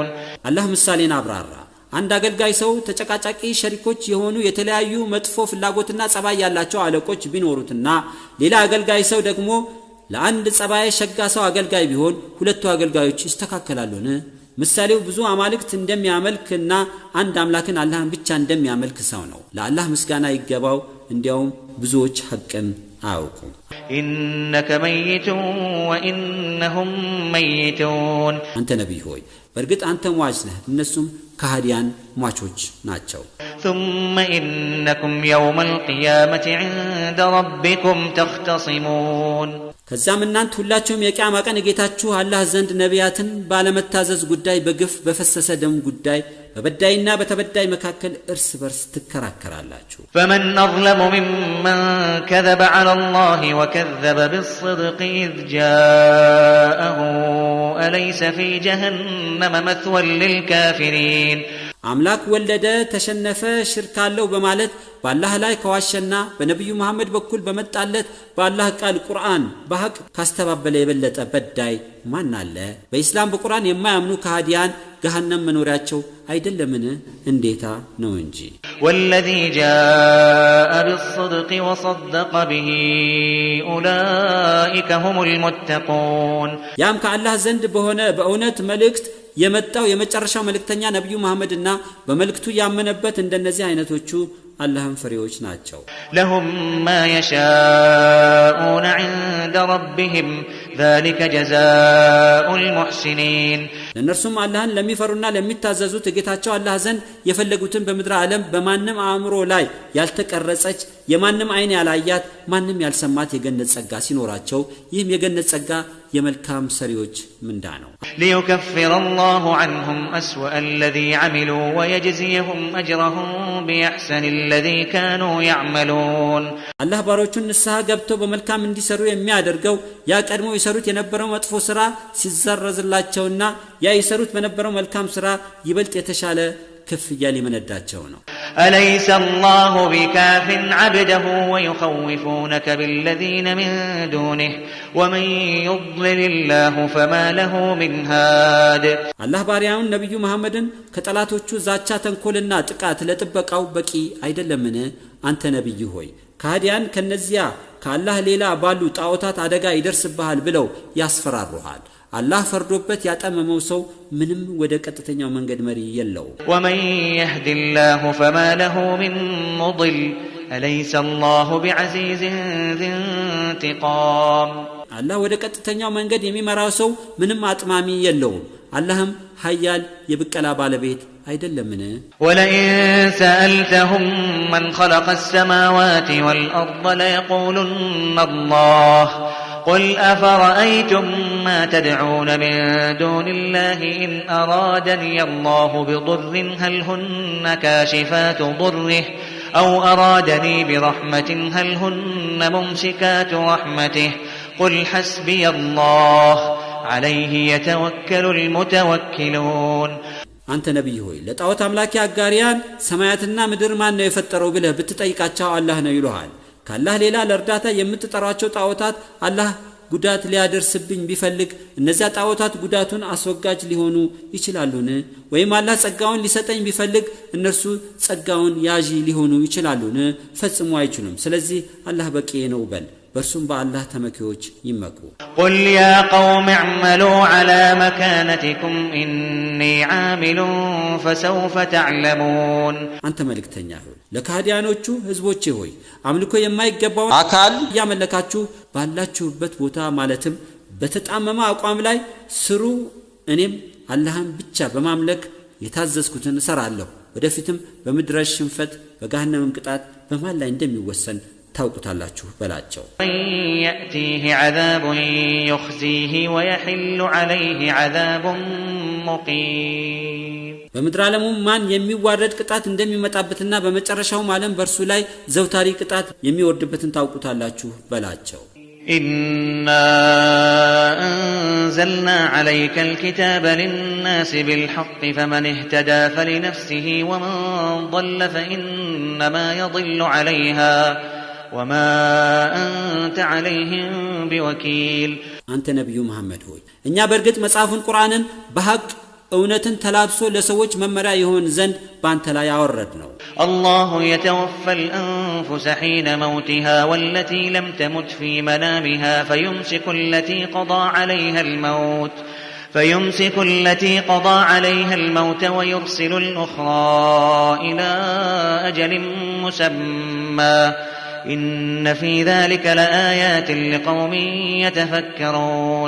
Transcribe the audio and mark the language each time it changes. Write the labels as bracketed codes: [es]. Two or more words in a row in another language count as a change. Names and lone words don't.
[am] الله ምሳሌን አብራራ አንድ አገልጋይ ሰው ተጨቃጫቂ ሸሪኮች የሆኑ የተለያዩ መጥፎ ፍላጎትና ጸባይ ያላቸው አለቆች ቢኖሩትና ሌላ አገልጋይ ሰው ደግሞ ለአንድ ጸባይ ሸጋ ሰው አገልጋይ ቢሆን ሁለቱ አገልጋዮች ይስተካከላሉን ምሳሌው ብዙ አማልክት እንደሚያመልክና አንድ አምላክን አላህን ብቻ እንደሚያመልክ ሰው ነው ለአላህ ምስጋና ይገባው እንዲያውም ብዙዎች ሐቅን አያውቁም [ar] إنك ميت وإنهم ميتون [am] አንተ ነብይ ሆይ በርግጥ አንተ ሟች ነህ እነሱም ከሃዲያን ሟቾች ናቸው [ar] ثم إنكم يوم القيامة عند ربكم تختصمون [am] ከዛም እናንተ ሁላችሁም የቂያማ ቀን ጌታችሁ አላህ ዘንድ ነቢያትን ባለመታዘዝ ጉዳይ በግፍ በፈሰሰ ደም ጉዳይ በበዳይና በተበዳይ መካከል እርስ በርስ ትከራከራላችሁ [ar] فمن أظلم ممن كذب على الله وكذب بالصدق إذ جاءه أليس في جهنم مثوى للكافرين [am] አምላክ ወለደ ተሸነፈ ሽርክ አለው በማለት በአላህ ላይ ከዋሸና በነብዩ መሐመድ በኩል በመጣለት በአላህ ቃል ቁርአን በሐቅ ካስተባበለ የበለጠ በዳይ ማን አለ በእስላም በቁርአን የማያምኑ ከሃዲያን ገሃነም መኖሪያቸው አይደለምን እንዴታ ነው እንጂ [ar] والذي جاء بالصدق وصدق به أولئك هم المتقون [am] ያም ከአላህ ዘንድ በሆነ በእውነት መልእክት የመጣው የመጨረሻው መልእክተኛ ነብዩ መሐመድና በመልእክቱ ያመነበት እንደነዚህ አይነቶቹ አላህን ፈሪዎች ናቸው [ar] لهم ما يشاءون عند ربهم ذلك جزاء المحسنين [am] ለነርሱም አላህን ለሚፈሩና ለሚታዘዙት ጌታቸው አላህ ዘንድ የፈለጉትን በምድር ዓለም በማንም አእምሮ ላይ ያልተቀረጸች የማንም አይን ያላያት ማንም ያልሰማት የገነት ጸጋ ሲኖራቸው ይህም የገነት ጸጋ የመልካም ሰሪዎች ምንዳ ነው። [ar] ليكفر الله عنهم أسوأ الذي عملوا ويجزيهم أجرهم بأحسن الذي كانوا يعملون [am] አላህ ባሮቹን ንስሐ ገብተው በመልካም እንዲሰሩ የሚያደርገው ያ ቀድሞ ይሰሩት የነበረው መጥፎ ስራ ሲዘረዝላቸውና ያ ይሰሩት በነበረው መልካም ስራ ይበልጥ የተሻለ ክፍያ ሊመነዳቸው ነው። [ar] أليس الله بكاف عبده ويخوفونك بالذين من دونه ومن يضلل الله فما له من هاد [am] አላህ ባሪያውን ነብዩ መሐመድን ከጠላቶቹ ዛቻ ተንኮልና ጥቃት ለጥበቃው በቂ አይደለምን? አንተ ነብይ ሆይ ካዲያን ከነዚያ ከአላህ ሌላ ባሉ ጣዖታት አደጋ ይደርስብሃል ብለው ያስፈራሩሃል። አላህ ፈርዶበት ያጠመመው ሰው ምንም ወደ ቀጥተኛው መንገድ መሪ የለው። [ar] ومن يهد الله فما له من مضل أليس الله بعزيز ذي انتقام [am] አላህ ወደ ቀጥተኛው መንገድ የሚመራው ሰው ምንም አጥማሚ የለውም። አላህም ኃያል የብቀላ ባለቤት አይደለምን? [ar] ولئن سألتهم من خلق السماوات والأرض ليقولن الله قل أفرأيتم ما تدعون من دون الله إن أرادني الله بضر هل هن كاشفات ضره أو أرادني برحمة هل هن ممسكات رحمته قل حسبي الله عليه يتوكل المتوكلون [am] አንተ ነብይ ሆይ ለጣዖት አምላኪ አጋሪያን ሰማያትና ምድር ማን ነው የፈጠረው ብለህ ብትጠይቃቸው አላህ ነው ይሉሃል። ካላህ ሌላ ለርዳታ የምትጠራቸው ጣዖታት አላህ ጉዳት ሊያደርስብኝ ቢፈልግ እነዚያ ጣዖታት ጉዳቱን አስወጋጅ ሊሆኑ ይችላሉን? ወይም አላህ ጸጋውን ሊሰጠኝ ቢፈልግ እነርሱ ጸጋውን ያዢ ሊሆኑ ይችላሉን? ፈጽሞ አይችሉም። ስለዚህ አላህ በቂ ነው በል። በርሱም በአላህ ተመኪዎች ይመኩ። [ar] قل يا قوم اعملوا على مكانتكم إني عامل فسوف تعلمون [am] አንተ መልእክተኛ ሆይ ለካዲያኖቹ ህዝቦቼ ሆይ አምልኮ የማይገባው አካል ያመለካችሁ ባላችሁበት ቦታ ማለትም በተጣመመ አቋም ላይ ስሩ። እኔም አላህን ብቻ በማምለክ የታዘዝኩትን እሰራለሁ። ወደፊትም በምድረሽ ሽንፈት በገሃነም ቅጣት በማን ላይ እንደሚወሰን ታውቁታላችሁ በላቸው። [ar] يأتيه عذاب يخزيه ويحل عليه عذاب مقيم [am] በምድር ዓለም ማን የሚዋረድ ቅጣት እንደሚመጣበትና በመጨረሻው ዓለም በርሱ ላይ ዘውታሪ ቅጣት የሚወርድበትን ታውቁታላችሁ በላቸው። [ar] إنا أنزلنا عليك الكتاب للناس بالحق فمن اهتدى فلنفسه ومن ضل فإنما يضل عليها وما أنت عليهم بوكيل [am] አንተ ነብዩ መሐመድ ሆይ እኛ በርግጥ መጽሐፉን ቁርአንን በሐቅ እውነትን ተላብሶ ለሰዎች መመሪያ ይሆን ዘንድ ባንተ ላይ ያወረድ ነው። [ar] الله يتوفى الأنفس حين موتها والتي لم تمت في منامها فيمسك التي قضى عليها الموت ويرسل الأخرى إلى أجل مسمى إن في ذلك لآيات لقوم يتفكرون